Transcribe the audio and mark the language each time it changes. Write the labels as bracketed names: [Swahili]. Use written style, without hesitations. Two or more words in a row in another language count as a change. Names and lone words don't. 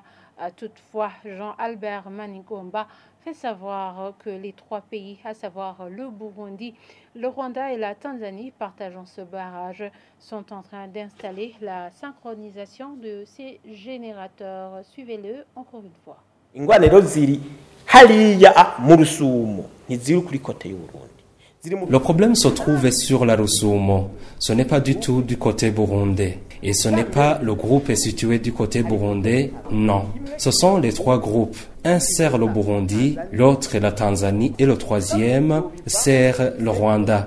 [French] Toutefois, Jean-Albert Manigomba fait savoir que les trois pays, à savoir le Burundi, le Rwanda et la Tanzanie, partageant ce barrage, sont en train d'installer la synchronisation de ces générateurs. Suivez-le encore une fois. [Rundi] Ingwanero ziri hariya mu Rusumo ntiziri kuri kote y'Uburundi. [French] Le problème se trouve sur la Rusumo. Ce n'est pas du tout du côté burundais. Et ce n'est pas le groupe situé du côté burundais, non. Ce sont les trois groupes. Un sert le Burundi, l'autre la Tanzanie et le troisième sert le Rwanda.